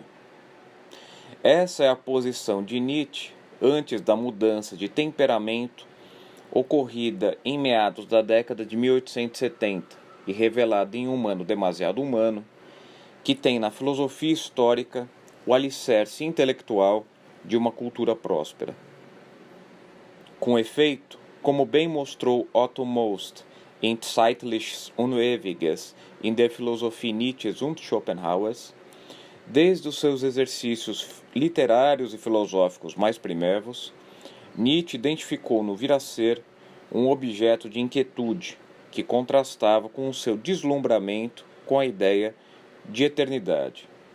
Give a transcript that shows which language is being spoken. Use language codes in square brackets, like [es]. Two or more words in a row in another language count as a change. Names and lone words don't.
[pt] Essa é a posição de Nietzsche antes da mudança de temperamento ocorrida em meados da década de 1870 e revelada em Humano Demasiado Humano, que tem na filosofia histórica o alicerce intelectual de uma cultura próspera. Com efeito, como bem mostrou Otto Most em Zeitliches Unewiges in der Philosophie Nietzsches und Schopenhauers, desde os seus exercícios literários e filosóficos mais primevos, Nietzsche identificou no vir a ser um objeto de inquietude que contrastava com o seu deslumbramento com a ideia de eternidade.